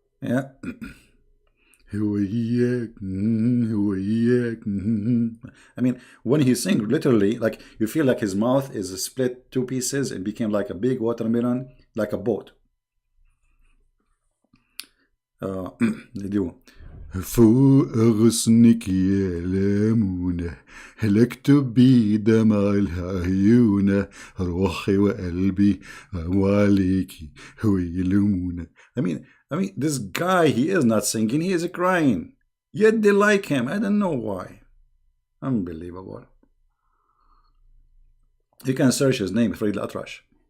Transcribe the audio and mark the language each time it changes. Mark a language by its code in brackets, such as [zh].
[ar] Yeah. هوياك هوياك. [en] I mean, when he sings, literally, like you feel like his mouth is split two pieces and became like a big watermelon, like a boat. They do. [ar] فوق غصنك يا ليمونة هلكتب بدمع العيونة روحي وقلبي وعليكي هو يلومونة. [en] I mean, this guy, he is not singing, he is crying. Yet they like him. I don't know why. Unbelievable. You can search his name, Farid Al-Atrash.